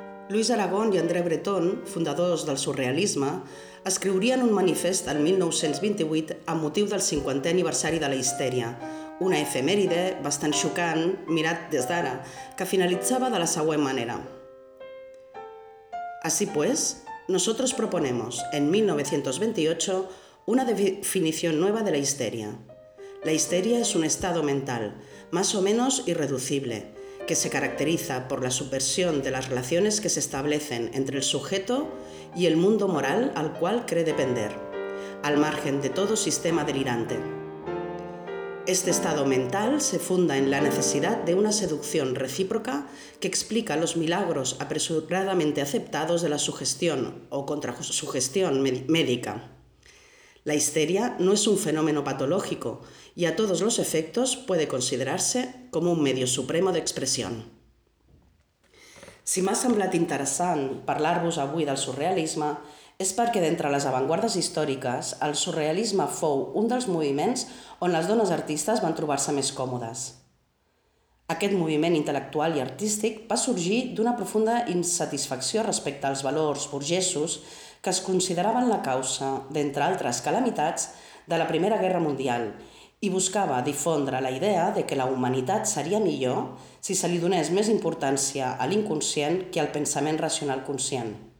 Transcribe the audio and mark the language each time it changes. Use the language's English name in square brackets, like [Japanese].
[Catalan] Luis Aragón i André Breton, fundadors del surrealisme, escriurien un manifest el 1928 amb motiu del 50è aniversari de la histèria, una efemèride bastant xocant, mirat des d'ara, que finalitzava de la següent manera. [Spanish] Así pues, nosotros proponemos, en 1928, una definición nueva de la histeria. La histeria es un estado mental, más o menos irreducible, que se caracteriza por la subversión de las relaciones que se establecen entre el sujeto y el mundo moral al cual cree depender, al margen de todo sistema delirante. Este estado mental se funda en la necesidad de una seducción recíproca que explica los milagros apresuradamente aceptados de la sugestión o contrasugestión médica. La histeria no es un fenómeno patológico y a todos los efectos puede considerarse como un medio supremo de expresión. [Catalan] Si m'ha semblat interessant parlar-vos avui del surrealisme, és perquè d'entre les avantguardes històriques, el surrealisme fou un dels moviments on les dones artistes van trobar-se més còmodes. Aquest moviment intel·lectual i artístic va sorgir d'una profunda insatisfacció respecte als valors burgesos que es consideraven la causa, d'entre altres calamitats, de la Primera Guerra Mundial i buscava difondre la idea de que la humanitat seria millor si se li donés més importància a l'inconscient que al pensament racional conscient.